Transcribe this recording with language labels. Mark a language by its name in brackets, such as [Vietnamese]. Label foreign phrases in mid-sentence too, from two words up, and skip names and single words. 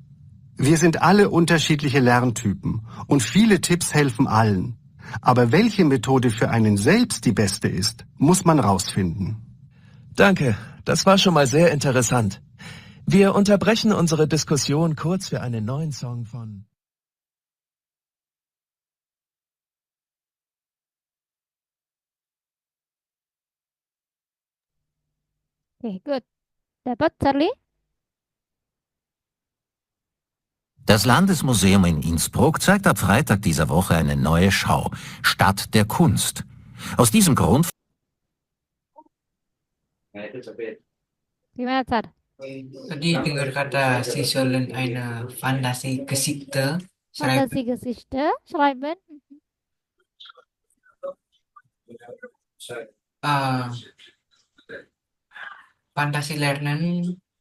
[German] Wir sind alle unterschiedliche Lerntypen und viele Tipps helfen allen. Aber welche Methode für einen selbst die beste ist, muss man rausfinden. Danke, das war schon mal sehr interessant. Wir unterbrechen unsere Diskussion kurz für einen neuen Song von... [English] Oke, good. [Indonesian] Dapat, Charlie? [German] Das Landesmuseum in Innsbruck zeigt ab Freitag dieser Woche eine neue Schau, Stadt der Kunst. Aus diesem Grund [Indonesian] Gimana, Char? Tadi dengar kata [German] Sie sollen eine Fantasiegeschichte schreiben. Fantasiegeschichte schreiben. Äh, Fantasi lernen